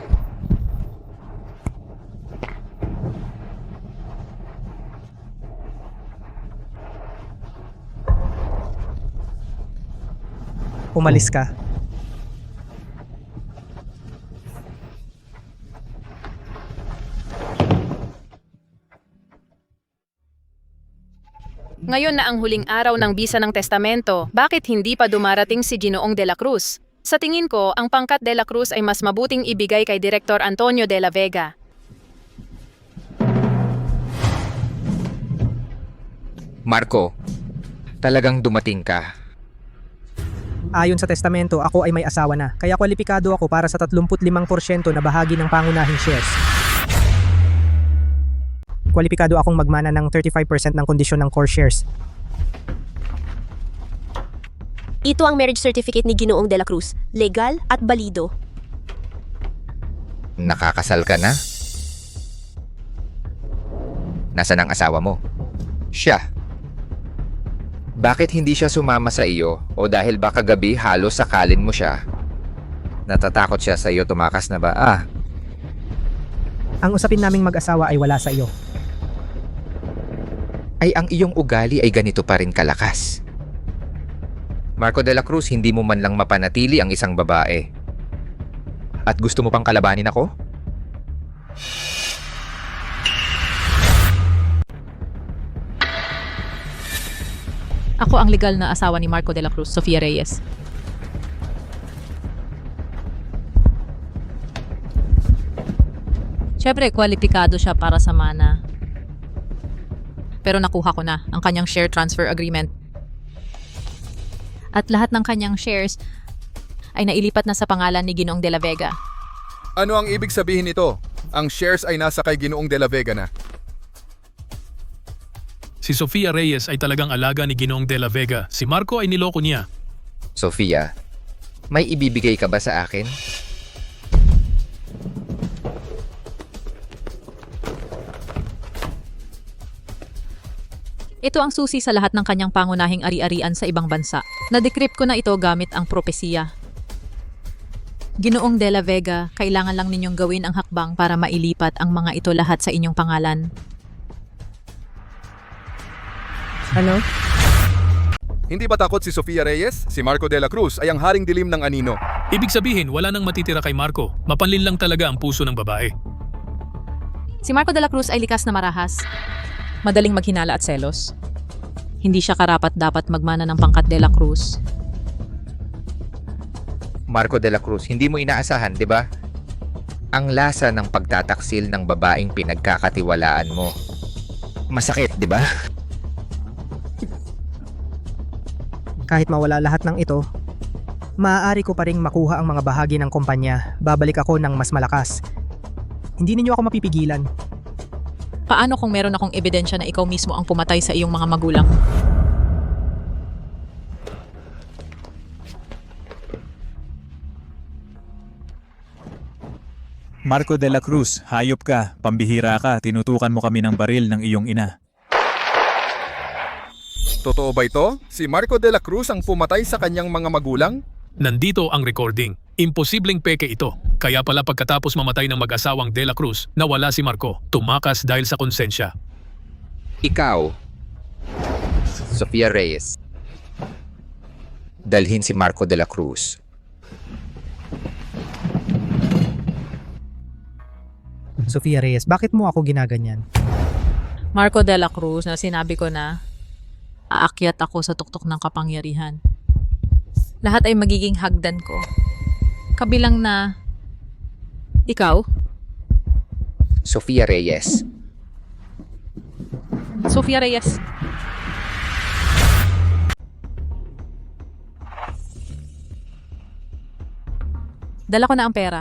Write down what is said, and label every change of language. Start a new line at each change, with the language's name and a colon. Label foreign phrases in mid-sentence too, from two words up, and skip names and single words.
Filipino: Umalis ka. Ngayon na ang huling araw ng bisa ng testamento, bakit hindi pa dumarating si Ginoong de la Cruz? Sa tingin ko, ang pangkat de la Cruz ay mas mabuting ibigay kay Direktor Antonio de la Vega. Marco, talagang dumating ka. Ayon sa testamento, ako ay may asawa na, kaya kwalipikado ako para sa 35% na bahagi ng pangunahing shares. Kwalipikado akong magmana ng 35% ng kondisyon ng
English: core shares.
Filipino: Ito ang
English: marriage certificate
Filipino: ni Ginoong de la Cruz, legal at balido. Nakakasal ka na? Nasaan ang asawa mo? Siya. Bakit hindi siya sumama sa iyo o dahil ba kagabi halos sakalin mo siya? Natatakot siya sa iyo, tumakas na ba? Ang usapin naming mag-asawa ay wala sa iyo. Ay ang iyong ugali ay ganito pa rin kalakas. Marco de la Cruz, hindi mo man lang mapanatili ang isang babae. At gusto mo pang kalabanin ako? Ako ang legal na asawa ni Marco de la Cruz, Sofia Reyes. Siyempre, kwalipikado siya para sa mana. Pero nakuha ko na ang kanyang
English: share transfer agreement.
Filipino: At lahat ng kanyang shares ay nailipat na sa pangalan ni Ginoong de la Vega. Ano ang ibig sabihin nito? Ang shares ay nasa kay Ginoong de la Vega na. Si Sofia Reyes ay talagang alaga ni Ginoong de la Vega. Si Marco ay niloko niya. Sofia, may ibibigay ka ba sa akin? Ito ang susi sa lahat ng kanyang pangunahing ari-arian sa ibang bansa. Na-decrypt ko na ito gamit ang propesiya. Ginoong de la Vega, kailangan lang ninyong gawin ang hakbang para mailipat ang mga ito lahat sa inyong pangalan. Ano? Hindi ba takot si Sofia Reyes? Si Marco de la Cruz ay ang haring dilim ng anino. Ibig sabihin, wala nang matitira kay Marco. Mapanlin lang talaga ang puso ng babae. Si Marco de la Cruz ay likas na marahas. Madaling maghinala at selos. Hindi siya karapat-dapat magmana ng pangkat de la Cruz. Marco de la Cruz, hindi mo inaasahan, di ba? Ang lasa ng pagtataksil ng babaeng pinagkakatiwalaan mo. Masakit, di ba? Kahit mawala lahat ng ito, maaari ko pa ring makuha ang mga bahagi ng kumpanya. Babalik ako ng mas malakas. Hindi ninyo ako mapipigilan. Paano kung meron akong ebidensya na ikaw mismo ang pumatay sa iyong mga magulang? Marco de la Cruz, hayop ka, pambihira ka, tinutukan mo kami ng baril ng iyong ina. Totoo ba ito? Si Marco de la Cruz ang pumatay sa kanyang mga magulang? Nandito ang recording. Imposibleng peke ito. Kaya pala pagkatapos mamatay ng mag-asawang De La Cruz, nawala si Marco. Tumakas dahil sa konsensya. Ikaw, Sofia Reyes, dalhin si Marco de la Cruz. Sofia Reyes, bakit mo ako ginaganyan? Marco de la Cruz, na sinabi ko na aakyat ako sa tuktok ng kapangyarihan. Lahat ay magiging hagdan ko. Kabilang na ikaw, Sofia Reyes. Sofia Reyes. Dala ko na ang pera.